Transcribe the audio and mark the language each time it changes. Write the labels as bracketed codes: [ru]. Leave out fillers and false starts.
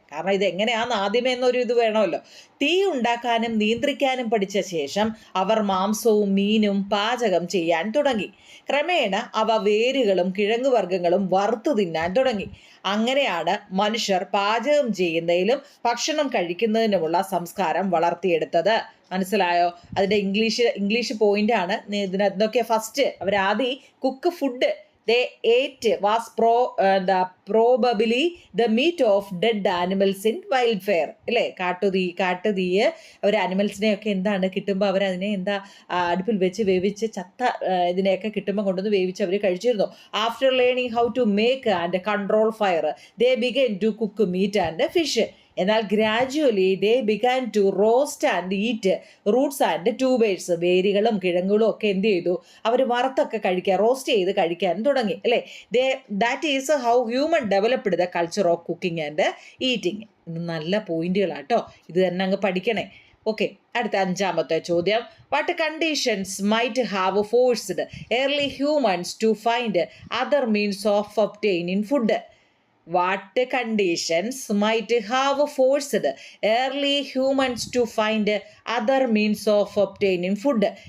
[ml] കാരണം ഇത് എങ്ങനെയാണെന്ന് ആദ്യമേ എന്നൊരു ഇത് വേണമല്ലോ. തീ ഉണ്ടാക്കാനും നിയന്ത്രിക്കാനും പഠിച്ച ശേഷം അവർ മാംസവും മീനും പാചകം ചെയ്യാൻ തുടങ്ങി. ക്രമേണ അവ വേരുകളും കിഴങ്ങുവർഗ്ഗങ്ങളും വറുത്തു തിന്നാൻ തുടങ്ങി. അങ്ങനെയാണ് മനുഷ്യർ പാചകം ചെയ്യുന്നതിലും ഭക്ഷണം കഴിക്കുന്നതിനുമുള്ള സംസ്കാരം വളർത്തിയെടുത്തത്. മനസ്സിലായോ? അതിൻ്റെ ഇംഗ്ലീഷ് പോയിന്റാണ് ഇതിനൊക്കെ. [en] First അവരാദ്യം cook food they ate was probably the meat of dead animals in wildfire അല്ലേ. [ml] കാട്ടുതീയെ അവർ ആനിമൽസിനെയൊക്കെ കിട്ടുമ്പോൾ അവരതിനെ അടുപ്പിൽ വെച്ച് വേവിച്ച് ചത്ത ഇതിനെയൊക്കെ കിട്ടുമ്പോൾ കൊണ്ടുവന്ന് വേവിച്ച് അവർ കഴിച്ചിരുന്നു. [en] After learning how to make and control fire they began to cook meat and fish. എന്നാൽ gradually they began to roast and eat roots and tubers. [ml] വേരുകളും കിഴങ്ങുകളും ഒക്കെ എന്ത് ചെയ്തു? അവർ വറുത്തൊക്കെ കഴിക്കാൻ, റോസ്റ്റ് ചെയ്ത് കഴിക്കാൻ തുടങ്ങി അല്ലേ. [en] That is how human developed the culture of cooking and eating. [ml] നല്ല പോയിന്റുകളാട്ടോ, ഇത് തന്നെ അങ്ങ് പഠിക്കണേ. ഓക്കെ, അടുത്ത 5ാമത്തെ ചോദ്യം. [en] What conditions might have forced early humans to find other means of obtaining food? What conditions might have forced early humans to find other means of obtaining food?